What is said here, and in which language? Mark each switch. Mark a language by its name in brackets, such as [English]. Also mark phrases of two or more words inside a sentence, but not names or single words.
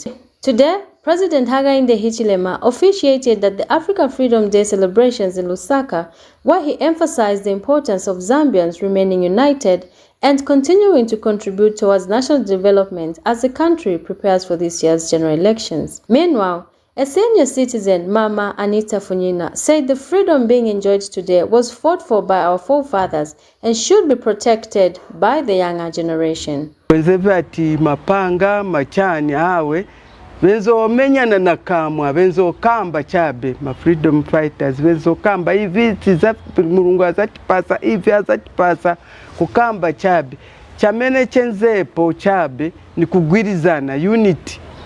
[English] Today, President Hakainde Hichilema officiated at the African Freedom Day celebrations in Lusaka, where he emphasized the importance of Zambians remaining united and continuing to contribute towards national development as the country prepares for this year's general elections. Meanwhile, a senior citizen, Mama Anita Funyina, said the freedom being enjoyed today was fought for by our forefathers and should be protected by the younger generation. [Nyanja] Mapanga machani awe benzo menyana na kamwa benzo kamba chabe ma [English] freedom fighters [Nyanja] benzo kamba hivi za mulungu azatipasa hivi azatipasa kukamba chabe chamene chenzepo chabe ni kugwirizana unity